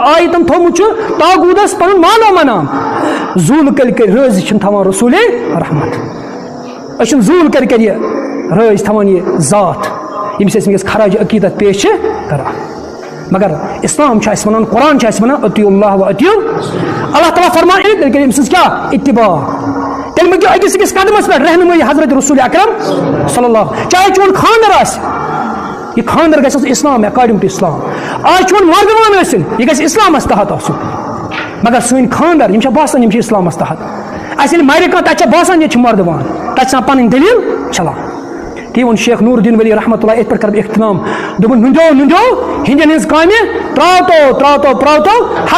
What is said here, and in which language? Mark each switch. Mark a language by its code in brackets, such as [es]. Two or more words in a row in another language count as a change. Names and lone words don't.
[ks] آیتن تھوٚومُت چھُ طاغوٗتس پنُن مانو منام زوٗل کٔرۍ کٔرۍ رٲضۍ چھِنہٕ تھاوان رسوٗلِ رحمت أسۍ چھِنہٕ زوٗل کٔرۍ کٔرۍ یہِ رٲضۍ تھاوان یہِ ذات ییٚمِس أسۍ وٕنکیٚس خراج عقیدت پیش چھِ کران مگر اسلام چھُ اَسہِ وَنان قرآن چھُ اَسہِ وَنان [ar] اطیعوا اللہ و اطیعوا [ks] اللہ تعالیٰ فرمان تیٚلہِ کٔرِو أمۍ سٕنٛز کیٛاہ اتباع تیٚلہِ مٔنگِو أکِس أکِس قدمس پٮ۪ٹھ رہنمٲیی حضرت رسول اکرم [ar] صلی اللہ [ks] چاہے چون خانٛدر آسہِ یہ خانٛدر گژھِ آسُن اسلام اکاڈنگ ٹو اسلام آز چون مردوان ٲسِن یہِ گژھِ اسلامس تحت آسُن مگر سٲنۍ خانٛدر یِم چھا باسان یِم چھِ اسلامس تحت اَسہِ ییٚلہِ مَرِ کانٛہہ تَتہِ چھا باسان ییٚتہِ چھِ مردوان تَتہِ چھِ آسان پنٕنۍ دٔلیٖل چلان تی ووٚن شیخ نور الدین ولی [ar] رحمۃ اللہ [ks] یِتھ پٲٹھۍ کرٕ بہٕ اختتام دوٚپُن نُنٛدیو ہِنٛدٮ۪ن ہٕنٛز کامہِ ترٛاوتو حق